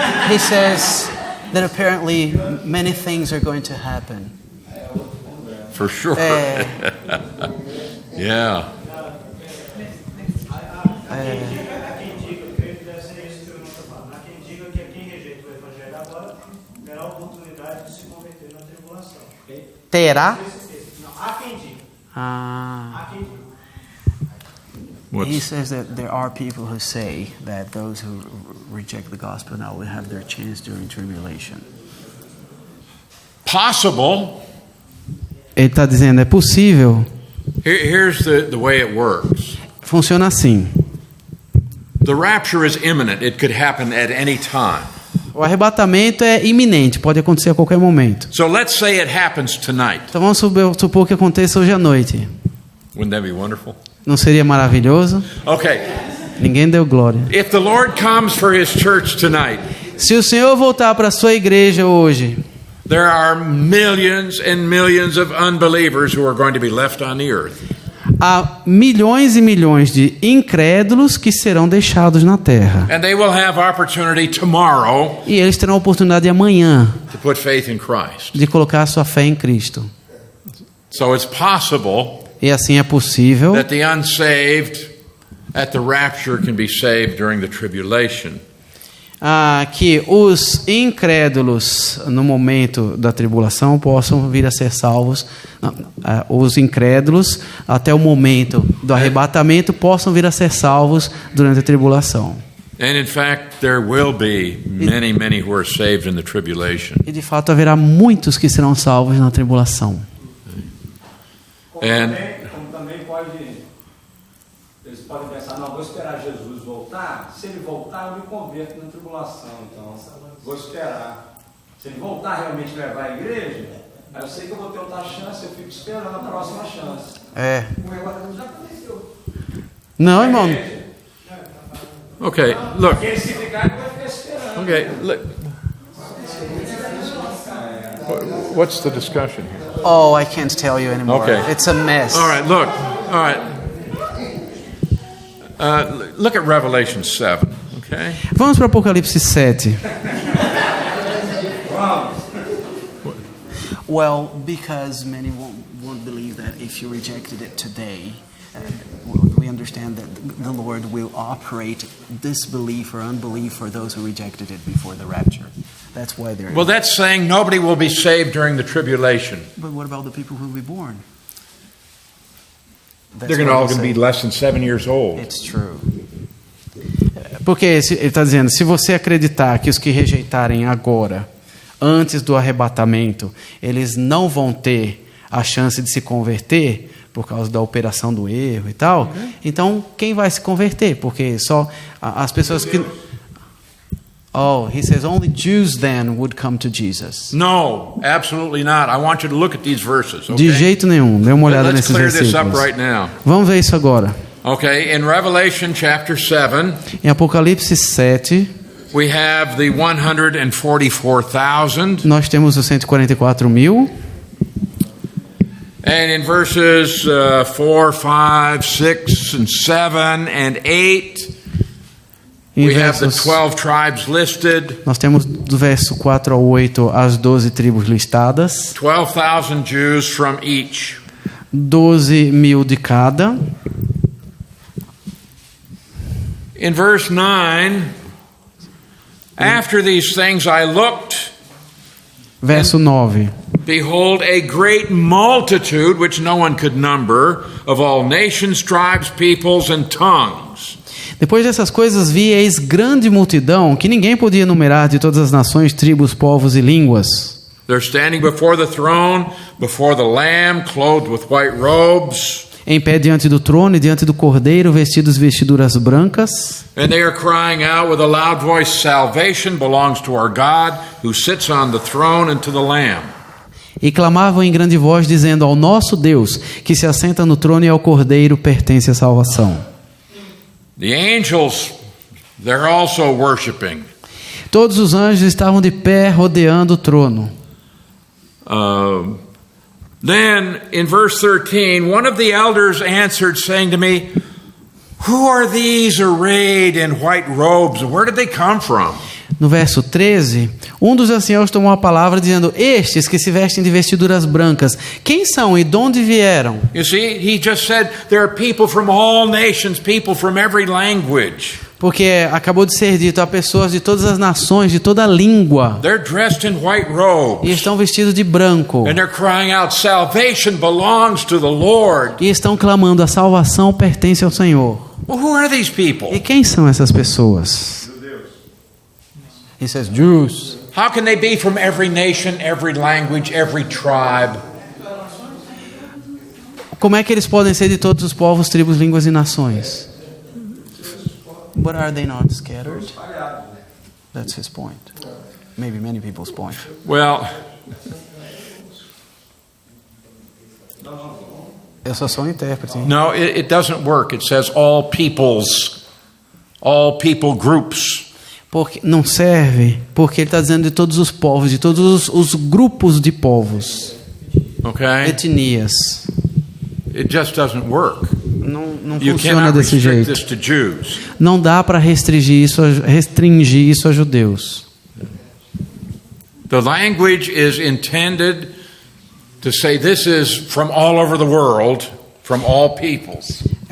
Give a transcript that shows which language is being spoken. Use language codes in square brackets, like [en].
[en] He says that apparently many things are going to happen. For sure. Yeah. [pt] Há quem diga, eu creio que deve ser isso que eu não estou falando. Há quem diga que quem rejeita o evangelho agora terá a oportunidade de se converter na tribulação. Terá? Não, há quem diga. Ah. Há quem diga. [en] He says that there are people who say that those who reject the gospel now will have their chance during tribulation. Possible. [pt] Ele está dizendo, é possível. [en] Here's the way it works. [pt] Funciona assim. [en] The rapture is imminent. It could happen at any time. [pt] O arrebatamento é iminente, pode acontecer a qualquer momento. [en] So let's say it happens tonight. [pt] Então vamos supor que aconteça hoje à noite. [en] Wouldn't that be wonderful? [pt] Não seria maravilhoso? [en] Okay. [pt] Ninguém deu glória. [en] If the Lord comes for his church tonight, [pt] Se o Senhor voltar para a sua igreja hoje, [en] there are millions and millions of unbelievers who are going to be left on the earth. [pt] há milhões e milhões de incrédulos que serão deixados na terra. [en] And they will have opportunity tomorrow [pt] E eles terão a oportunidade amanhã [en] to put faith in Christ. [pt] de colocar a sua fé em Cristo. [en] So it's possible [pt] E assim é possível [en] that the unsaved at the rapture can be saved during the tribulation. [pt] que os incrédulos no momento da tribulação possam vir a ser salvos. Os incrédulos até o momento do arrebatamento possam vir a ser salvos durante a tribulação. [en] And in fact, there will be many, many who are saved in the tribulation. [pt] E de fato haverá muitos que serão salvos na tribulação. Como também eles podem pensar, não, vou esperar Jesus voltar, se ele voltar eu me converto na tribulação, então vou esperar. Se ele voltar realmente levar a igreja, aí eu sei que eu vou ter outra chance, eu fico esperando a próxima chance. Já aconteceu. Não, irmão. [en] Okay, look. [pt] Porque se ficar, ele vai ficar esperando. [en] Okay, look. What's the discussion here? Oh, I can't tell you anymore. Okay. It's a mess. All right, look. All right. Look at Revelation 7, okay? [pt] Vamos para Apocalipse 7. [en] Well, because many won't believe that if you rejected it today, we understand that the Lord will operate disbelief or unbelief for those who rejected it before the rapture. That's why they're... Well, that's saying nobody will be saved during the tribulation. But what about the people who will be born? They're going to all be less than 7 years old. It's true. [pt] Porque ele está dizendo, se você acreditar que os que rejeitarem agora, antes do arrebatamento, eles não vão ter a chance de se converter por causa da operação do erro e tal, então quem vai se converter? Porque só as pessoas que... [en] Oh, he says only Jews then would come to Jesus. No, absolutely not. I want you to look at these verses, okay? [pt] De jeito nenhum. Dê uma olhada [en] Let's [pt] nesses [en] clear this up [pt] versículos. [en] right now. [pt] Vamos ver isso agora. [en] Okay, in Revelation chapter 7, [pt] Em Apocalipse 7, [en] we have the 144,000. [pt] nós temos os 144 mil. [en] And in verses 4, 5, 6, and 7, and 8, [pt] Em [en] we have the [pt] versos, [en] 12 tribes listed, [pt] nós temos do verso 4 ao 8 as 12 tribos listadas. [en] 12,000 Jews from each. [pt] 12 mil de cada. [en] In verse 9, after these things I looked, [pt] Verso 9. [en] behold, a great multitude, which no one could number, of all nations, tribes, peoples, and tongues. [pt] Depois dessas coisas vi, eis grande multidão, que ninguém podia enumerar, de todas as nações, tribos, povos e línguas. [en] They're standing before the throne, before the Lamb, clothed with white robes, [pt] Em pé diante do trono e diante do Cordeiro, vestidos vestiduras brancas. [en] and they are crying out with a loud voice, salvation belongs to our God, who sits on the throne, and to the Lamb. [pt] E clamavam em grande voz, dizendo: ao nosso Deus, que se assenta no trono, e ao Cordeiro pertence a salvação. [en] The angels, they're also worshiping. [pt] Todos os anjos estavam de pé rodeando o trono. [en] Then, in verse 13, one of the elders answered, saying to me, who are these arrayed in white robes? Where did they come from? [pt] No verso 13, um dos anciãos tomou a palavra, dizendo: estes que se vestem de vestiduras brancas, quem são e de onde vieram? [en] You see, he just said there are people from all nations, people from every language. [pt] Porque acabou de ser dito, há pessoas de todas as nações, de toda a língua, [en] They're dressed in white [pt] e [en] robes. [pt] estão vestidos de branco, [en] And they're crying out, salvation belongs to the Lord. [pt] e estão clamando: a salvação pertence ao Senhor. [en] Well, who are these people? [pt] E quem são essas pessoas? [en] He says, Jews. How can they be from every nation, every language, every tribe? [pt] Como é que eles podem ser de todos os povos, tribos, línguas e nações? [en] But are they not scattered? That's his point. Maybe many people's point. Well, [pt] Eu só sou um intérprete. Hein? [en] no, it doesn't work. It says all peoples, all people groups. [pt] Porque não serve, porque ele está dizendo de todos os povos, de todos os grupos de povos, [en] Okay? [pt] etnias. [en] It just doesn't work. [pt] Não [en] You [pt] funciona [en] cannot [pt] desse [en] restrict [pt] jeito. [en] this to Jews. [pt] Não dá para restringir isso a judeus. [en] The language is intended to say this is from all over the world, from all peoples.